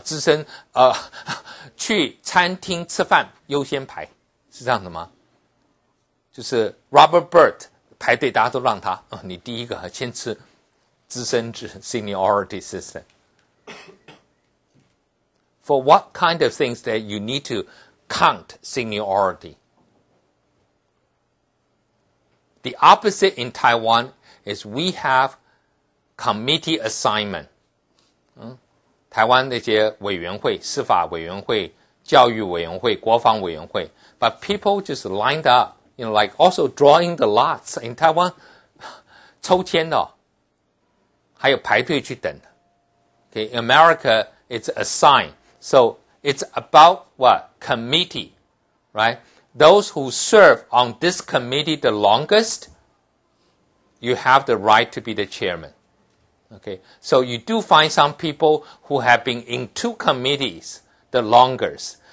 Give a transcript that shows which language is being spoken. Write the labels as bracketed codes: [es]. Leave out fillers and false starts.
[zh] 资深去餐厅吃饭优先排，是这样的吗？就是 Robert Byrd 排队，大家都让他，你第一个先吃。资深制 seniority system. [en] For what kind of things that you need to count seniority? The opposite in Taiwan is we have committee assignment. [zh] 台湾那些委员会，司法委员会、教育委员会、国防委员会 [en] but people just lined up, like also drawing the lots. In Taiwan, [zh] 抽签的，还有排队去等的。 [en] Okay, in America, it's assigned. So it's about what? Committee, right? Those who serve on this committee the longest, you have the right to be the chairman. Okay, so you do find some people who have been in two committees the longest.